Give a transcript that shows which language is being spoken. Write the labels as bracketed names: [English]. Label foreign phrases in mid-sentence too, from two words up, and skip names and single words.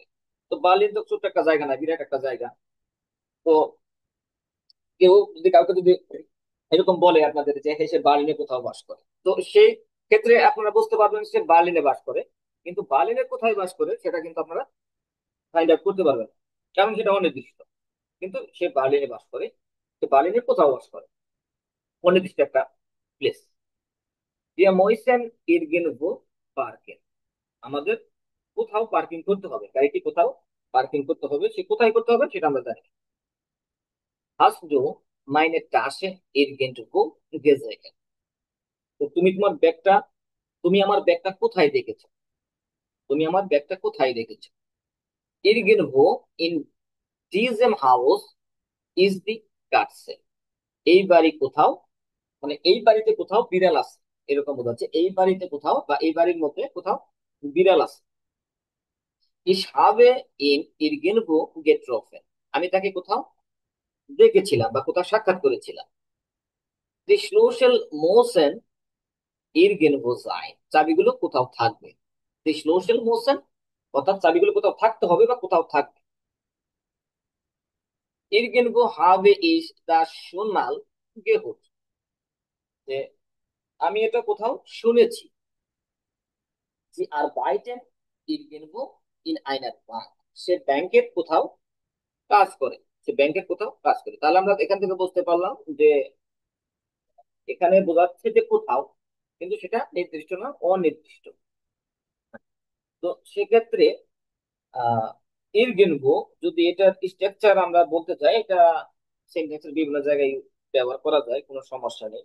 [Bangla] তো বার্লিন তো ছোট্ট একটা জায়গা না, বিরাট একটা জায়গা। তো কেউ যদি কাউকে যদি এরকম বলে আপনাদের যে হ্যাঁ, সে বার্লিনে কোথাও বাস করে, তো সেই ক্ষেত্রে আপনারা বুঝতে পারবেন সে বার্লিনে বাস করে। কিন্তু বার্লিনে কোথায় বাস করে সেটা কিন্তু আপনারা [English] find out [Bangla] করতে পারবেন না। কারণ সেটা অনির্দিষ্ট। কিন্তু সে বার্লিনে বাস করে, সে বার্লিনের কোথাও বাস করে, অনির্দিষ্ট একটা প্লেস। [German] Wir müssen irgendwo parken. [Bangla] আমাদের কোথাও পার্কিং করতে হবে, গাড়িটি কোথাও পার্কিং করতে হবে, সে কোথায় করতে হবে সেটা আমরা জানি। [German] Hast du meine Tasche irgendwo gesehen? [Bangla] তো তুমি তোমার ব্যাগটা, তুমি আমার ব্যাগটা কোথায় দেখেছো? তুমি আমার ব্যাগটা কোথায় দেখেছো? [German] Irgendwo in diesem Haus [English] is the [German] Katze. [Bangla] এই বাড়ি কোথাও, মানে এই বাড়িতে কোথাও বিড়াল আছে, এরকম বোঝাচ্ছে। এই বাড়িতে কোথাও বা এই বাড়ির মধ্যে কোথাও বিড়াল আছে। [German] Ich habe ihn irgendwo getroffen. [Bangla] আমি তাকে কোথাও দেখেছিলাম বা কোথাও সাক্ষাৎ করেছিলাম। [German] Die Schlüssel müssen irgendwo sein. [Bangla] চাবিগুলো কোথাও থাকবে। [German] Die Schlüssel müssen, [Bangla] অর্থাৎ চাবিগুলো কোথাও থাকতে হবে বা কোথাও থাকবে। [German] Irgendwo habe ich das schon mal gehört. [Bangla] যে আমি এটা কোথাও শুনেছি। [German] Sie arbeiten irgendwo in einer Bank. [Bangla] সে ব্যাংকের কোথাও কাজ করে। সে ব্যাংকের কোথাও কাজ করে। তাহলে আমরা এখান থেকে বুঝতে পারলাম যে এখানে বোঝাচ্ছে যে কোথাও, কিন্তু সেটা নির্দিষ্ট না, অনির্দিষ্ট। তো সেক্ষেত্রে আহ ইরগেনভো, যদি এটার স্ট্রাকচার আমরা বলতে চাই, এটা সেন্টেন্সের বিভিন্ন জায়গায় ব্যবহার করা যায়, কোনো সমস্যা নেই।